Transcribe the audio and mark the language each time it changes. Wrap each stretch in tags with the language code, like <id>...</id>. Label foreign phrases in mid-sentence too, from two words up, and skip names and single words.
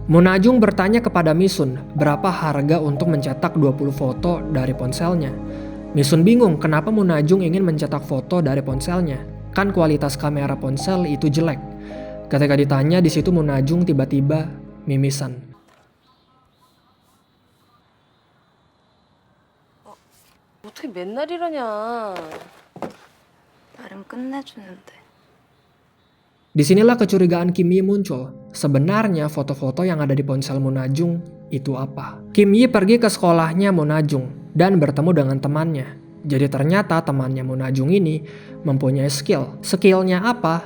<id>Monajung bertanya kepada Misun berapa harga untuk mencetak 20 foto dari ponselnya. Misun bingung kenapa Monajung ingin mencetak foto dari ponselnya. Kan kualitas kamera ponsel itu jelek. Ketika ditanya di situ Monajung tiba-tiba mimisan.</id> <ko>어떻게 맨날 이러냐. 나름 끝내주는데.</ko> <id>Disinilah kecurigaan Kim Yi muncul. Sebenarnya foto-foto yang ada di ponsel Monajung itu apa? Kim Yi pergi ke sekolahnya Monajung dan bertemu dengan temannya. Jadi ternyata temannya Monajung ini mempunyai skill. Skillnya apa?</id>